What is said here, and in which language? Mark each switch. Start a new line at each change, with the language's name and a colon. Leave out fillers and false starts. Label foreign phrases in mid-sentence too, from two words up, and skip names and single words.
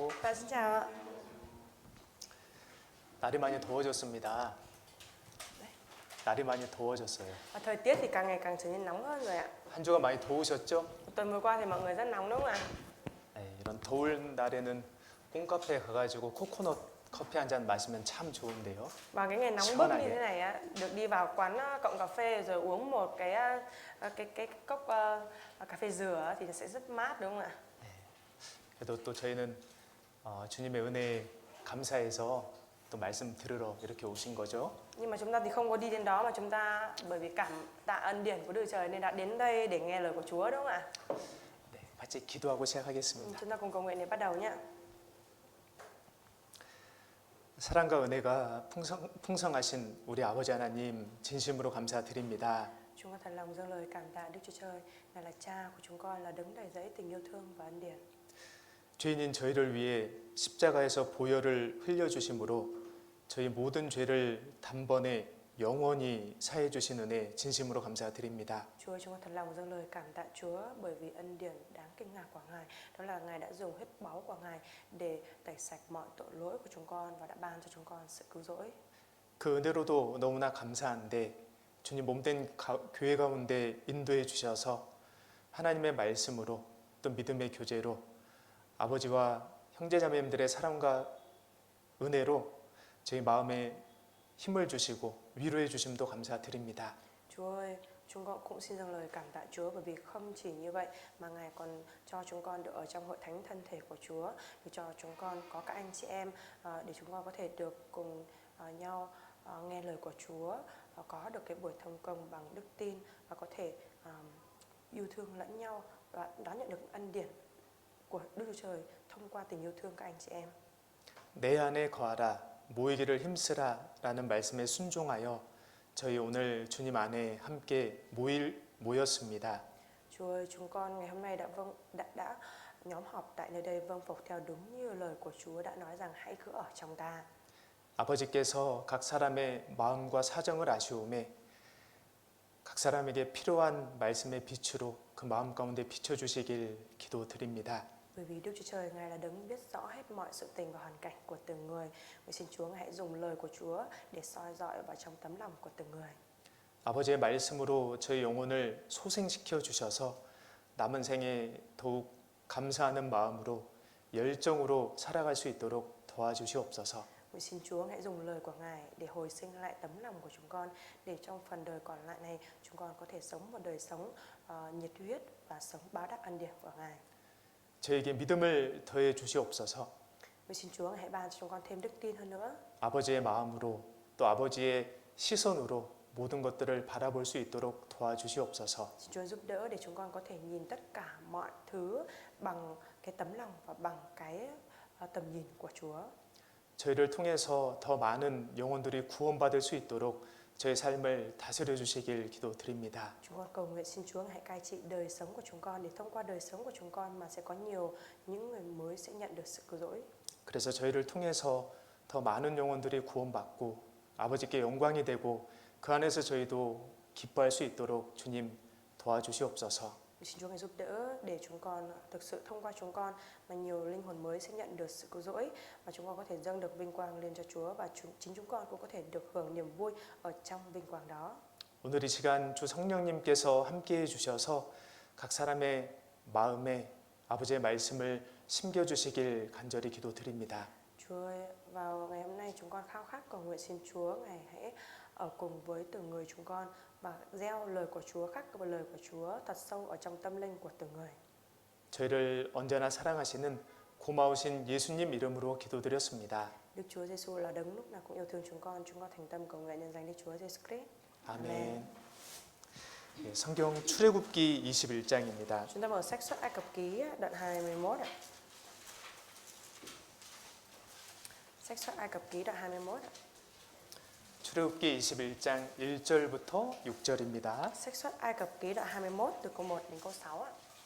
Vietnamese: xin chào ạ.
Korean: 날이 많이 더워졌습니다. 날이 많이 더워졌어요.
Vietnamese: Thời tiết thì càng ngày càng trở nên nóng hơn rồi ạ.
Korean: 한 주가 많이 더우셨죠?
Vietnamese: Một tuần vừa qua thì mọi người rất nóng đúng không ạ?
Korean: 네, 이런 더울 날에는 콩카페에 가가지고 코코넛 커피 한 잔 마시면 참 좋은데요.
Vietnamese: Vào cái ngày nóng bức như thế này á, được đi vào quán cộng cà phê rồi uống một cái cốc cà phê dừa thì sẽ rất mát đúng không ạ?
Korean: 그래도 또 저희는 주님의 은혜에 감사해서 또 말씀 들으러 이렇게 오신 거죠.
Vietnamese: Nhưng mà chúng ta thì không có đi đến đó mà chúng ta bởi vì cảm tạ ân điển của Đức Trời nên đã đến đây để nghe lời của Chúa đúng không ạ?
Korean: 네, 같이 기도하고 시작하겠습니다.
Vietnamese: Chúng ta cùng cầu nguyện để bắt đầu nhé.
Korean: 사랑과 은혜가 풍성하신 우리 아버지 하나님 진심으로 감사드립니다.
Vietnamese: Chúng con thật lòng dâng lời cảm tạ Đức Chúa Trời, Ngài là Cha của chúng con, là đấng đầy dẫy tình yêu thương và ân điển.
Korean: 죄인인 저희를 위해 십자가에서 보혈을 흘려주심으로 저희 모든 죄를 단번에 영원히 사해 주신 은혜 진심으로 감사드립니다.
Vietnamese: Chúa, chúng con thật lòng dâng lời cảm tạ Chúa bởi vì ân điển đáng kinh ngạc của Ngài, đó là Ngài đã dùng huyết báu của Ngài để tẩy sạch mọi tội lỗi của chúng con và đã ban cho chúng con sự cứu rỗi.
Korean: 그 은혜로도 너무나 감사한데 주님 몸된 교회 가운데 인도해 주셔서 하나님의 말씀으로 또 믿음의 교제로 아버지와 형제자매님들의 사랑과 은혜로 저희 마음에 힘을 주시고 위로해 주심도 감사드립니다.
Vietnamese: Chúa ơi, chúng con cũng xin dâng lời cảm tạ Chúa bởi vì không chỉ như vậy mà Ngài còn cho chúng con được ở trong hội thánh thân thể của Chúa, để cho chúng con có các anh chị em để chúng con có thể được cùng nhau nghe lời của Chúa, có được cái buổi thông công bằng đức tin và có thể yêu thương lẫn nhau và đón nhận được ân điển của Đức Chúa Trời thông qua tình yêu thương các anh chị em.
Korean: 내 안에 거하라 모이기를 힘쓰라라는 말씀에 순종하여 저희 오늘 주님 안에 함께 모였습니다.
Vietnamese: Chúa ơi, chúng con ngày hôm nay đã nhóm họp tại nơi đây vâng phục theo đúng như lời của Chúa đã nói rằng hãy cứ ở trong ta.
Korean: 아버지께서 각 사람의 마음과 사정을 아시오매 각 사람에게 필요한 말씀의 빛으로 그 마음 가운데 비춰주시길 기도드립니다.
Vietnamese: Bởi vì Đức Chúa Trời Ngài là đấng biết rõ hết mọi sự tình và hoàn cảnh của từng người. Vậy xin Chúa Ngài hãy dùng lời của Chúa để soi dọi vào trong tấm lòng của từng người.
Korean: 아버지의 말씀으로 저희 영혼을 소생시켜 주셔서 남은 생에 더욱 감사하는 마음으로 열정으로 살아갈 수 있도록 도와주시옵소서.
Vietnamese: Vậy xin Chúa hãy dùng lời của Ngài để hồi sinh lại tấm lòng của chúng con, để trong phần đời còn lại này chúng con có thể sống một đời sống nhiệt huyết và sống báo đáp ân điển của Ngài.
Korean: 저에게 믿음을 더해 주시옵소서.
Vietnamese: Vậy xin Chúa hãy ban cho chúng con thêm đức tin hơn nữa.
Korean: 아버지의 마음으로 또 아버지의 시선으로 모든 것들을 바라볼 수 있도록 도와주시옵소서.
Vietnamese: Xin Chúa giúp đỡ để chúng con có thể nhìn tất cả mọi thứ bằng cái tấm lòng và bằng cái tầm nhìn của Chúa.
Korean: 저희를 통해서 더 많은 영혼들이 구원받을 수 있도록 저희 삶을 다스려 주시길 기도드립니다.
Vietnamese: Chúng con cầu nguyện xin Chúa hãy cai trị đời sống của chúng con, để thông qua đời sống của chúng con mà sẽ có nhiều những người mới sẽ nhận được sự cứu rỗi.
Korean: 그래서 저희를 통해서 더 많은 영혼들이 구원받고 아버지께 영광이 되고 그 안에서 저희도 기뻐할 수 있도록 주님 도와주시옵소서.
Vietnamese: Xin Chúa hãy giúp đỡ để chúng con thực sự thông qua chúng con mà nhiều linh hồn mới sẽ nhận được sự cứu rỗi và chúng con có thể dâng được vinh quang lên cho Chúa và chính chúng con cũng có thể được hưởng niềm vui ở trong vinh quang đó.
Korean: 오늘 이 시간 주 성령님께서 함께해 주셔서 각 사람의 마음에 아버지의 말씀을 심겨주시길 간절히 기도드립니다.
Vietnamese: Chúa ơi, vào ngày hôm nay chúng con khao khát cầu nguyện xin Chúa Ngài hãy ở cùng với từng người chúng con và gieo lời của Chúa, khắc vào lời của Chúa thật sâu ở trong tâm linh của từng người.
Korean: 저희를 언제나 사랑하시는 고마우신 예수님 이름으로 기도드렸습니다.
Vietnamese: Đức Chúa Giêsu là đấng lúc nào cũng yêu thương chúng con thành tâm cầu nguyện nhân danh Đức Chúa Giêsu Christ.
Korean: 아멘. 네, 성경 출애굽기 21장입니다.
Vietnamese: Chúng ta mở sách Xuất Ai Cập Ký đoạn 21 ạ. Sách Xuất Ai Cập Ký đoạn 21 ạ.
Korean: 출애굽기 21장 1절부터 6절입니다.
Vietnamese: Sách Xuất Ai Cập Ký đoạn 21 từ câu 1 đến câu 6 ạ.